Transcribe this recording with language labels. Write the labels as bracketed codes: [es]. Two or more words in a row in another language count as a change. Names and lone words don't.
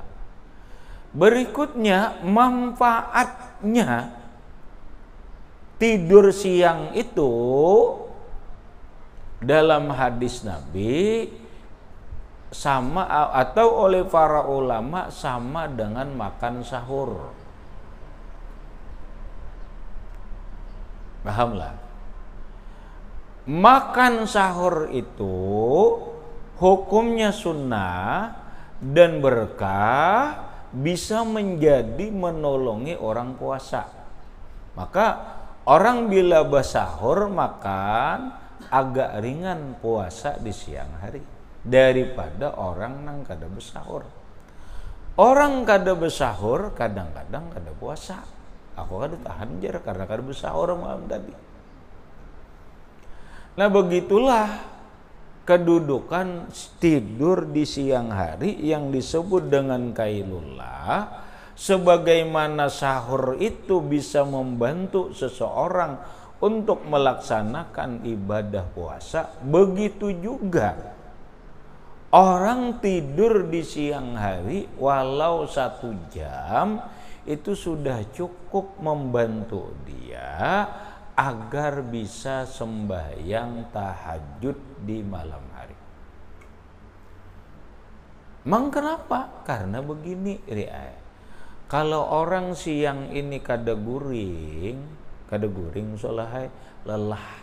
[id] Berikutnya, manfaatnya tidur siang itu dalam hadis Nabi sama atau oleh para ulama sama dengan makan sahur. Pahamlah. Makan sahur itu hukumnya sunnah dan berkah, bisa menjadi menolongi orang puasa. Maka orang bila bersahur makan agak ringan puasa di siang hari daripada orang nang kada bersahur. Orang kada bersahur kadang-kadang kada puasa. [bjn] Aku kada tahan jar karena kada bersahur malam tadi. [id] Nah begitulah kedudukan tidur di siang hari yang disebut dengan qailullah. Sebagaimana sahur itu bisa membantu seseorang untuk melaksanakan ibadah puasa, begitu juga orang tidur di siang hari walau 1 jam itu sudah cukup membantu dia agar bisa sembahyang tahajud di malam hari. Mang kenapa? Karena begini, kalau orang siang ini [bjn] kada guring solahai lelah.